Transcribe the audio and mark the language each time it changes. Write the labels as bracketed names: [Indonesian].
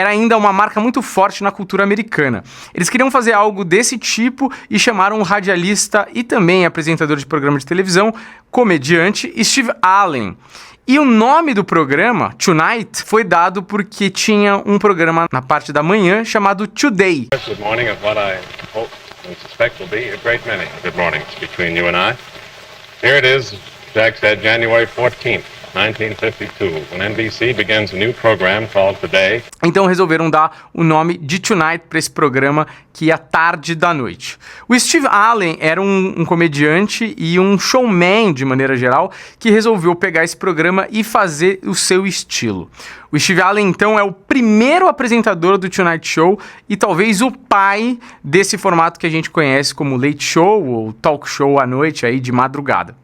[Portuguese] Era ainda uma marca muito forte na cultura americana. Eles queriam fazer algo desse tipo e chamaram um radialista e também apresentador de programa de televisão, comediante, Steve Allen. E o nome do programa, Tonight, foi dado porque tinha um programa na parte da manhã chamado Today. [English] Good morning of what I hope and suspect will be a great many good mornings between you and I. Here it is, Jack said, January 14th, 1952, when NBC begins a new program called Today. [Portuguese] Então resolveram dar o nome de Tonight para esse programa que ia tarde da noite. O Steve Allen era um comediante e um showman de maneira geral que resolveu pegar esse programa e fazer o seu estilo. O Steve Allen, então, é o primeiro apresentador do Tonight Show e talvez o pai desse formato que a gente conhece como Late Show ou Talk Show à noite, aí de madrugada.